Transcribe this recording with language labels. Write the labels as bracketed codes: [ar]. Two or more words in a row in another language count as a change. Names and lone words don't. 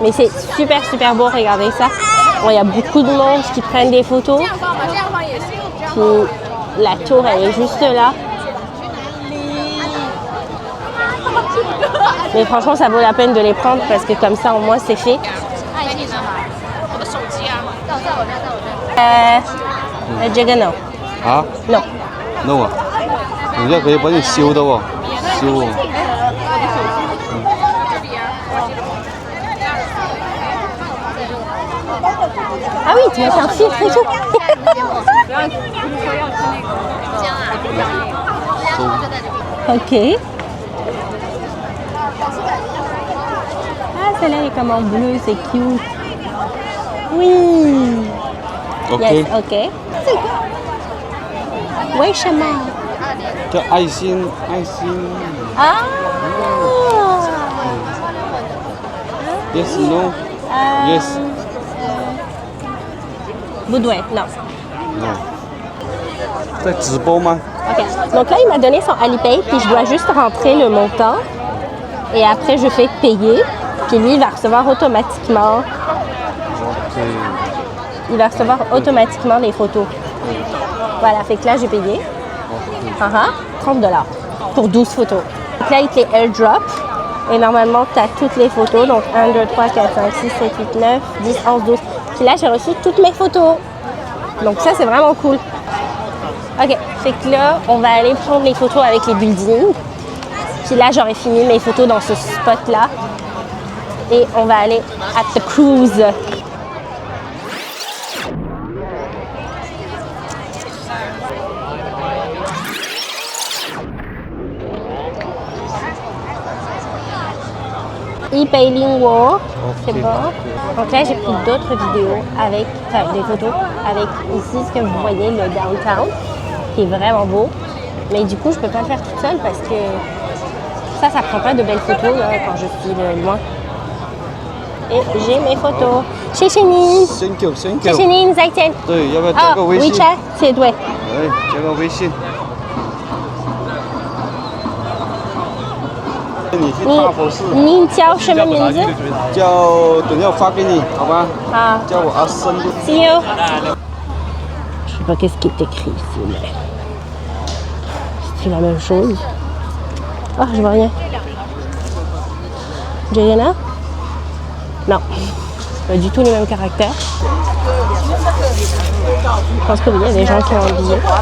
[fr] Mais c'est super, super beau, regardez ça. Bon, il y a beaucoup de monde qui prennent des photos. Puis la tour, elle est juste là. Mais franchement, ça vaut la peine de les prendre parce que comme ça, au moins, c'est fait. [zh] 这个 no 啊 no no 啊，人家可以帮你修的哦，修。 [fr] Ah oui, tu vas faire un filtre et tout. Ok. Ah, celle-là est comme en bleu, c'est cute. Oui. [zh] OK。 Yes, OK. 为什么？叫爱心，爱心。啊。 [en] Yes no. Yes. [zh] 不对，non. No. 在直播吗？ OK. [fr] Donc là, il m'a donné son Alipay, puis je dois juste rentrer le montant. Et après, je fais payer. Puis lui, il va recevoir automatiquement. OK。 Il va recevoir automatiquement les photos. Voilà, fait que là, j'ai payé. 30 $ pour 12 photos. Donc là, il te les airdrop. Et normalement, tu as toutes les photos. Donc 1, 2, 3, 4, 5, 6, 7, 8, 9, 10, 11, 12. Puis là, j'ai reçu toutes mes photos. Donc ça, c'est vraiment cool. OK, fait que là, on va aller prendre les photos avec les buildings. Puis là, j'aurai fini mes photos dans ce spot-là. Et on va aller à [en] the cruise. [fr] E-Pailing War, c'est bon. Donc là, j'ai pris d'autres vidéos avec, des photos avec ici ce que vous voyez, le downtown, qui est vraiment beau. Mais du coup, je peux pas le faire toute seule parce que ça prend pas de belles photos là, quand je suis loin. Et j'ai mes photos. [zh] 谢谢您， [en] Thank you, thank [zh] 谢谢 [en] you。 [zh] 您，再见。对，要不要加个微信？ WeChat， c'est对。哎，加个微信。你去大佛寺。您叫什么名字？叫，等一下发给你，好吧？好。叫我阿森。 [en] See you. [fr] Je sais pas qu'est-ce qui est écrit ici, mais c'est la même chose. Ah, je vois rien. Jayana? Non, pas du tout les mêmes caractères. Je pense que oui, il y a des gens qui ont un billet.